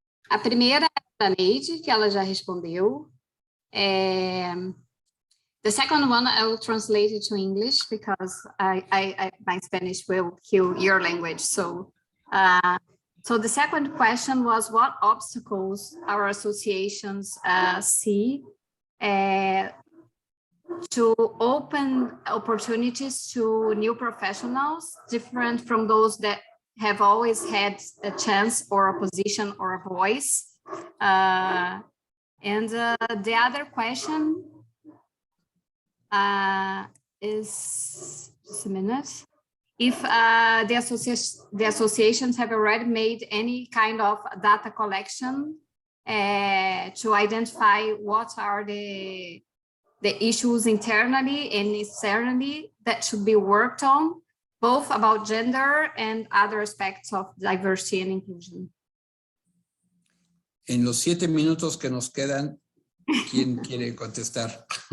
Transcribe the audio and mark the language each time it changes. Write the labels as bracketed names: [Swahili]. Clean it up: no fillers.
[Portuguese] A primeira é da Neide, que ela já respondeu. [English] The second one I will translate it to English because my Spanish will kill your language. So the second question was what obstacles our associations see to open opportunities to new professionals, different from those that have always had a chance or a position or a voice. And the other question is, just a minute, if the associations have already made any kind of data collection to identify what are the issues internally and externally that should be worked on, both about gender and other aspects of diversity and inclusion. [Spanish] En los 7 minutos que nos quedan, ¿quién quiere contestar?